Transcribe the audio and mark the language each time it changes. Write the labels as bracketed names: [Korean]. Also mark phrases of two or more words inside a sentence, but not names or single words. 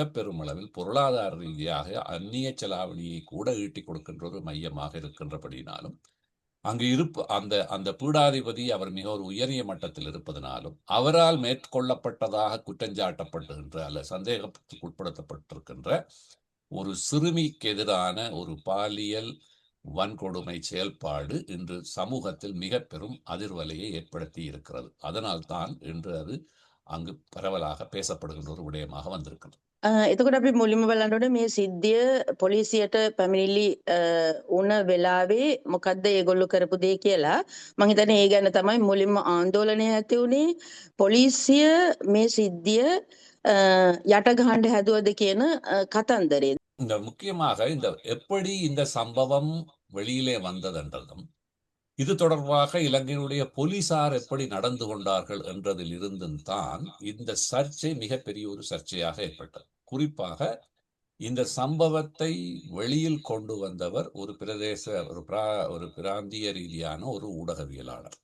[Tamil] பெரும் அளவில் பொருளாதார ரீதியாக அந்நிய செலாவணியை கூட ஈட்டிக் கொடுக்கின்ற ஒரு மையமாக இருக்கின்றபடினாலும், அங்கு அந்த பீடாதிபதி அவர் மிக ஒரு உயரிய மட்டத்தில் இருப்பதனாலும், அவரால் மேற்கொள்ளப்பட்டதாக குற்றஞ்சாட்டப்படுகின்ற அல்ல சந்தேகத்துக்கு உட்படுத்தப்பட்டிருக்கின்ற ஒரு சிறுமிக்கு எதிரான ஒரு பாலியல் வன்கொடுமை செயல்பாடு இன்று சமூகத்தில் மிக பெரும் அதிர்வலையை ஏற்படுத்தி இருக்கிறது. அதனால் தான் இன்று அது அங்கு பரவலாக பேசப்படுகின்ற ஒரு விடயமாக வந்திருக்கிறது. [Sinhala] එතකොට අපි මුලින්ම බලනකොට මේ සිද්ධිය පොලිසියට පැමිණිලි වුණ වෙලාවේ මොකද්ද ඒගොල්ලෝ කරපු දේ කියලා මම හිතන්නේ ඒ ගැන තමයි මුලින්ම ආందోලනය ඇති වුණේ. පොලිසිය මේ සිද්ධිය යට ගහන්න හැදුවද කියන කතන්දරේ. [Tamil] இந்த முக்கியமாக எப்படி இந்த சம்பவம் வெளியிலே வந்ததென்றதும், இது தொடர்பாக இலங்கையினுடைய போலீசார் எப்படி நடந்து கொண்டார்கள் என்றதில் இருந்தும் தான் இந்த சர்ச்சை மிகப்பெரிய ஒரு சர்ச்சையாக ஏற்பட்டது. குறிப்பாக இந்த சம்பவத்தை வெளியில் கொண்டு வந்தவர் ஒரு ஒரு பிராந்திய ரீதியான ஒரு ஊடகவியலாளர்.